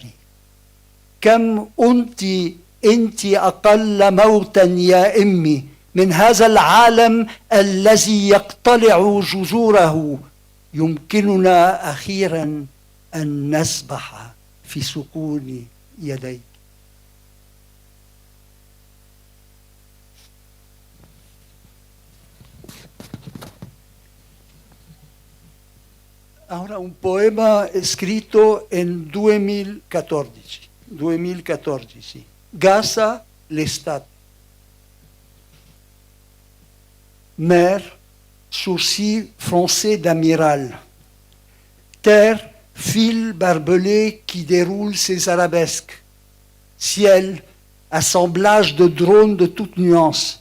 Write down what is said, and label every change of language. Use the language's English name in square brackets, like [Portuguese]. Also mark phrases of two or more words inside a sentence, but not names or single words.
[Arabic] كم أنت أقل موتا يا أمي من هذا العالم الذي يقتلع جذوره. يمكننا أخيرا أن نسبح في سكون يديك. [Italian] Ora un poema scritto nel 2014, Gaza, l'estate. [French] Mer, sourcil français d'amiral. Terre, fil barbelé qui déroule ses arabesques. Ciel, assemblage de drones de toutes nuances.